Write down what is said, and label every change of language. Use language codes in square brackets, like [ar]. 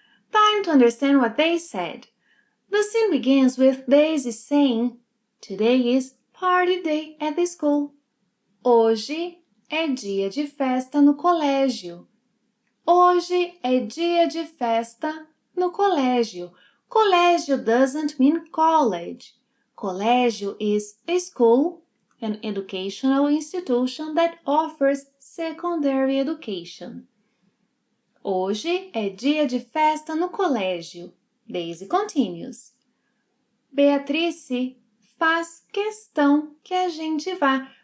[en] Time to understand what they said. The scene begins with Daisy saying, "Today is party day at the school." [pt] Hoje é dia de festa no colégio. Hoje é dia de festa no colégio. [en] Colégio doesn't mean college. Colégio is a school, an educational institution that offers secondary education. [pt] Hoje é dia de festa no colégio. [en] Daisy continues. [pt] Beatrice faz questão que a gente vá.